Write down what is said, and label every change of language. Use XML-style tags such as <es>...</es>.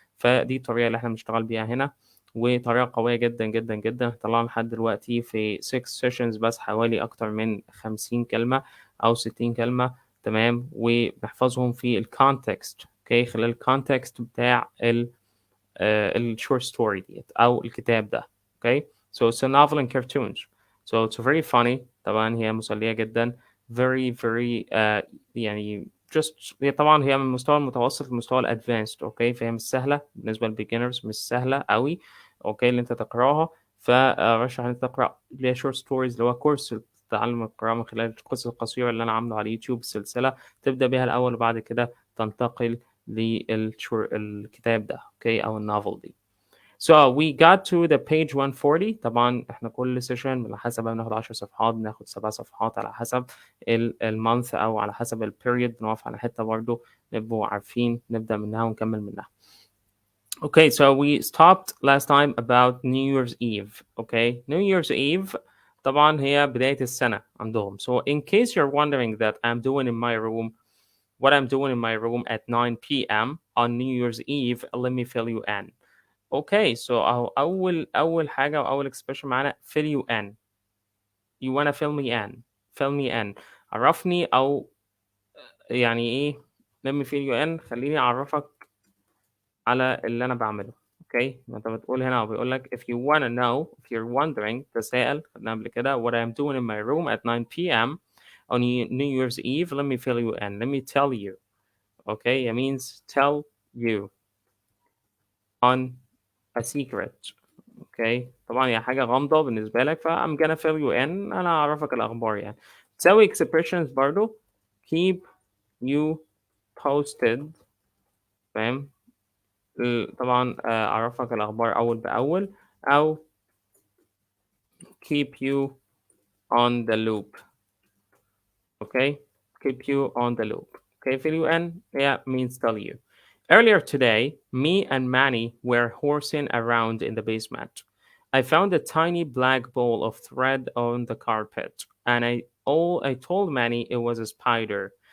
<ar>فدي الطريقة اللي احنا بنشتغل بيها هنا، وطريقة قوية جدا جدا جدا. طلعنا لحد دلوقتي في 6 سيشنز بس حوالي أكتر من 50 كلمة أو 60 كلمة. تمام، وبنحفظهم في الكونتكست. اوكي، خلال الكونتكست بتاع الشورت ستوري ديت أو الكتاب ده.</ar> <en>Okay, so it's a novel and cartoons, so it's very funny.</en> <ar>طبعا هي مسلية جدا،</ar> <en>very very</en> <ar>يعني هي طبعا هي من المستوى المتوسط للمستوى الادفانسد. اوكي، فهي مش سهلة بالنسبة للبيجنرز، مش سهلة قوي. اوكي، اللي انت تقراها، فرشح ان انت تقرا اللي هي شورت ستوريز، اللي هو كورس تعلم القراءة من خلال القصص القصيرة اللي أنا عامله على اليوتيوب. السلسلة تبدأ بيها الأول وبعد كده تنتقل للكتاب ده.</ar> <en>okay,</en> <ar>أو النوفل دي.</ar> <en>So we got to the page 140.</en> <ar>طبعا احنا كل سيشن على حسب بناخد 10 صفحات، بناخد 7 صفحات على حسب المانث او على حسب البيريود. بنقف على حته برضو نبقوا عارفين نبدا منها ونكمل منها.</ar> <en>Okay, so we stopped last time about New Year's Eve. Okay, New Year's Eve</en> <ar>طبعا هي بداية السنة عندهم.</ar> <en>So in case you're wondering that I'm doing in my room what I'm doing in my room at 9 p.m. on New Year's Eve, let me fill you in. Okay, so</en> <ar>أول حاجة وأول</ar> <en>expression معانا fill you in. You wanna fill me in. Fill me in.</en> <ar>عرفني أو يعني إيه</ar> <en>let me fill you in.</en> <ar>خليني أعرفك على اللي أنا بعمله. اوكي، ما انت بتقول هنا او بيقول لك</ar> <en>if you wanna know, if you're wondering،</en> <ar>تساءل خدنا قبل كده</ar> <en>what I'm doing in my room at 9 p.m. on New Year's Eve, let me fill you in, let me tell you. Okay, it means tell you on a secret.</en> <ar>اوكي، طبعا هي حاجة غامضة بالنسبة لك، ف</ar> <en>I'm gonna fill you in،</en> <ar>أنا أعرفك الأخبار يعني.</ar> <en>تساوي expressions برضو keep you posted.</en> <ar>فاهم؟ طبعا أعرفك الأخبار أول بأول، أو</ar> <en>keep you on the loop. Okay, keep you on the loop. Okay, fill you in, yeah, means tell you. Earlier today, me and Manny were horsing around in the basement. I found a tiny black ball of thread on the carpet, and I told Manny it was a spider.</en>